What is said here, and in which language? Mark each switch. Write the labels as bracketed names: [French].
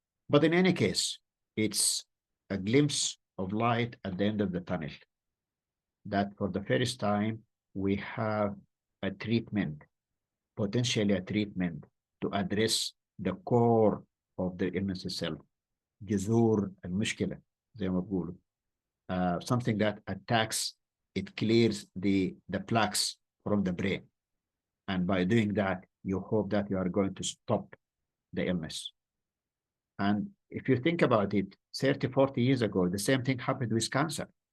[English] But in any case, it's a glimpse of light at the end of the tunnel. That for the first time, we have a treatment, potentially a treatment to address the core of the illness itself. [Arabic] جذور المشكلة زي ما بقولوا. [English] Something that attacks, it clears the plaques from the brain. And by doing that, you hope that you are going to stop the illness. And if you think about it, 30, 40 years ago, the same thing happened with cancer.